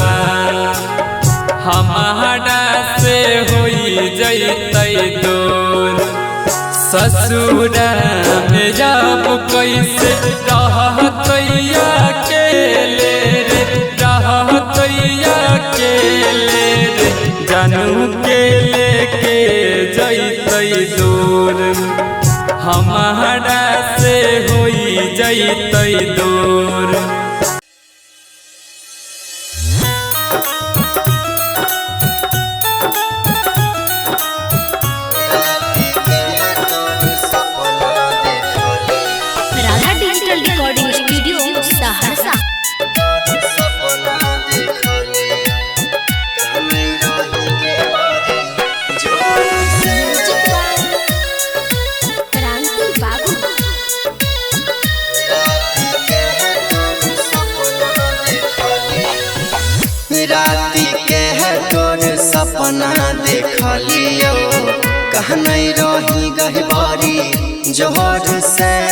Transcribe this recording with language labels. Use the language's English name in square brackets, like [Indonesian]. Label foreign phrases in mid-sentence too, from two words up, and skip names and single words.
[Maithili] हमारा से होई जैतै दूर ससुरा में जब कैसे रहतै अकेले रे रहतै अकेले रे जानू के लेके जैतै दूर हमारा से होई जैतै दूर [English] Radha Digital Recording Studio, Saharsa. Music by Kranti Babu. [Maithili] राति के है तोर सपना देखलियो कहनै रही गहबारी जोहर से